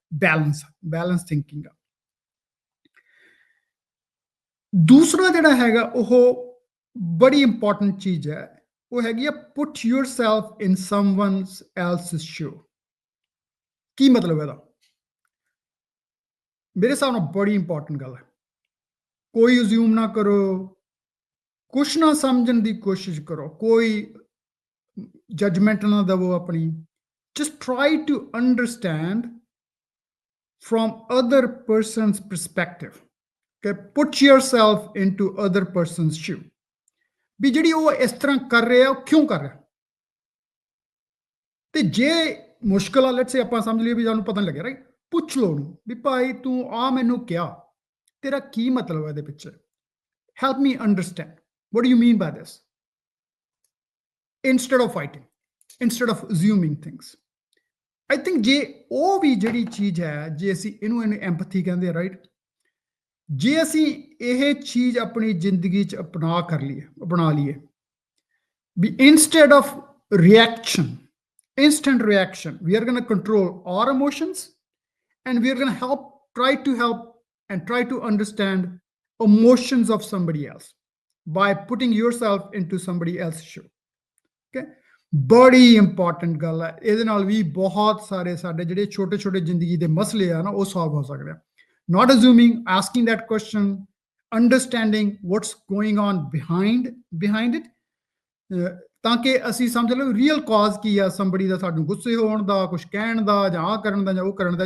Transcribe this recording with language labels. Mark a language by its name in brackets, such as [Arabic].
[Punjabi] Balance thinking ਆ। ਦੂਸਰਾ ਜਿਹੜਾ ਹੈਗਾ ਉਹ ਬੜੀ ਇੰਪੋਰਟੈਂਟ ਚੀਜ਼ ਹੈ, ਉਹ ਹੈਗੀ ਆ [English] Put yourself in someone else's shoe। [Punjabi] ਕੀ ਮਤਲਬ ਇਹਦਾ? ਮੇਰੇ ਹਿਸਾਬ ਨਾਲ ਬੜੀ ਇੰਪੋਰਟੈਂਟ ਗੱਲ ਹੈ। ਕੋਈ ਅਸਿਊਮ ਨਾ ਕਰੋ, ਕੁਛ ਨਾ ਸਮਝਣ ਦੀ ਕੋਸ਼ਿਸ਼ ਕਰੋ, ਕੋਈ ਜਜਮੈਂਟ ਨਾ ਦਵੋ ਆਪਣੀ। [English] just try to understand from other person's perspective। okay, put yourself into other person's shoe। [Punjabi] ਵੀ ਜਿਹੜੀ ਉਹ ਇਸ ਤਰ੍ਹਾਂ ਕਰ ਰਿਹਾ, ਉਹ ਕਿਉਂ ਕਰ ਰਿਹਾ? ਤੇ ਜੇ ਮੁਸ਼ਕਲ ਆ, ਲੈਟਸ ਸੇ ਆਪਾਂ ਸਮਝ ਲਈਏ ਵੀ ਸਾਨੂੰ ਪਤਾ ਨਹੀਂ ਲੱਗਿਆ, ਰਾਈਟ, ਪੁੱਛ ਲਓ ਉਹਨੂੰ ਵੀ ਭਾਈ ਤੂੰ ਆ ਮੈਨੂੰ ਕਿਹਾ, ਤੇਰਾ ਕੀ ਮਤਲਬ ਹੈ ਇਹਦੇ ਪਿੱਛੇ? [English] Help me understand, what do you mean by this? instead of fighting, instead of assuming things। I think [Punjabi] ਜੇ ਉਹ ਵੀ ਜਿਹੜੀ ਚੀਜ਼ ਹੈ, ਜੇ ਅਸੀਂ ਇਹਨੂੰ ਐਮਪੈਥੀ ਕਹਿੰਦੇ ਆ, ਰਾਈਟ, ਜੇ ਅਸੀਂ ਇਹ ਚੀਜ਼ ਆਪਣੀ ਜ਼ਿੰਦਗੀ 'ਚ ਬਣਾ ਲਈਏ ਵੀ [English] instead of reaction, instant reaction, we are going to control our emotions and we are going to try to help and try to understand emotions of somebody else by putting yourself into somebody else's shoe। [Punjabi] okay, ਬੜੀ important ਗੱਲ ਹੈ। ਇਹਦੇ ਨਾਲ ਵੀ ਬਹੁਤ ਸਾਰੇ ਸਾਡੇ ਜਿਹੜੇ ਛੋਟੇ ਛੋਟੇ ਜ਼ਿੰਦਗੀ ਦੇ ਮਸਲੇ ਆ ਨਾ, ਉਹ ਸੋਲਵ ਹੋ ਸਕਦੇ ਆ। [English] not assuming, asking that question, understanding what's going on behind it, [Punjabi] ਤਾਂ ਕਿ ਅਸੀਂ ਸਮਝ ਲਓ ਰੀਅਲ ਕਾਜ਼ ਕੀ ਆ somebody ਦਾ, ਸਾਨੂੰ ਗੁੱਸੇ ਹੋਣ ਦਾ, ਕੁਝ ਕਹਿਣ ਦਾ, ਜਾਂ ਆਹ ਕਰਨ ਦਾ ਜਾਂ ਉਹ ਕਰਨ ਦਾ।